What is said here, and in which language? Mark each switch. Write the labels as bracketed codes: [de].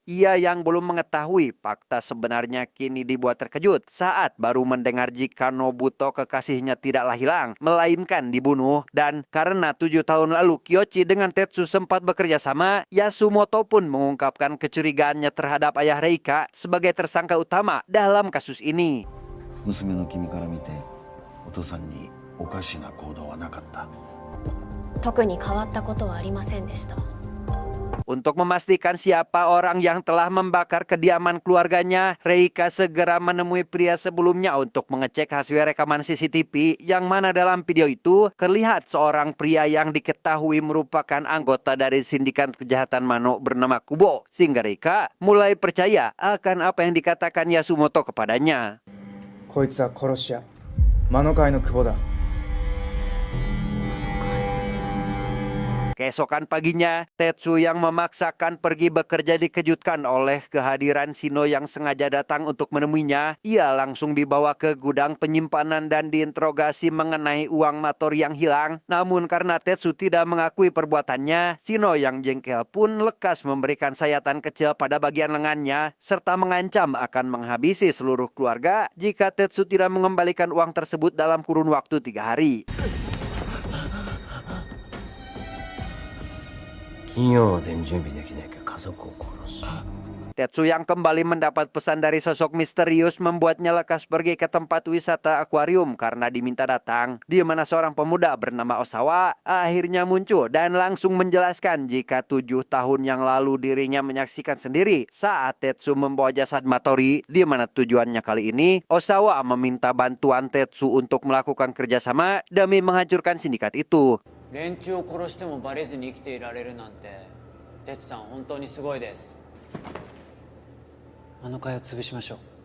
[id] Ia yang belum mengetahui fakta sebenarnya kini dibuat terkejut saat baru mendengar jika Nobuto kekasihnya tidaklah hilang, melainkan dibunuh. Dan karena 7 tahun lalu Kyoichi dengan Tetsu sempat bekerja sama, Yasumoto pun mengungkapkan kecurigaannya terhadap ayah Reika sebagai tersangka utama dalam kasus ini. [ja] 娘の君から見て、お父さんにおかしな行動はなかった。特に変わったことはありませんでした。 [id] Untuk memastikan siapa orang yang telah membakar kediaman keluarganya, Reika segera menemui pria sebelumnya untuk mengecek hasil rekaman CCTV, yang mana dalam video itu terlihat seorang pria yang diketahui merupakan anggota dari sindikat kejahatan Mano bernama Kubo, sehingga Reika mulai percaya akan apa yang dikatakan Yasumoto kepadanya. [ja] こいつは殺し屋魔の会の久保だ。 [id] Keesokan paginya, Tetsu yang memaksakan pergi bekerja dikejutkan oleh kehadiran Shino yang sengaja datang untuk menemuinya. Ia langsung dibawa ke gudang penyimpanan dan diinterogasi mengenai uang Matori yang hilang. Namun karena Tetsu tidak mengakui perbuatannya, Shino yang jengkel pun lekas memberikan sayatan kecil pada bagian lengannya, serta mengancam akan menghabisi seluruh keluarga jika Tetsu tidak mengembalikan uang tersebut dalam kurun waktu 3 hari. [ja] 金曜までに準備できなきゃ家族を殺す。 [id] Tetsu yang kembali mendapat pesan dari sosok misterius membuatnya lekas pergi ke tempat wisata akuarium karena diminta datang, di mana seorang pemuda bernama Osawa akhirnya muncul dan langsung menjelaskan jika 7 tahun yang lalu dirinya menyaksikan sendiri saat Tetsu membawa jasad Matori, di mana tujuannya kali ini Osawa meminta bantuan Tetsu untuk melakukan kerjasama demi menghancurkan sindikat itu. [ja] 連中を殺してもバレずに生きていられるなんて、哲さん本当にすごいです。あの会を潰しましょう。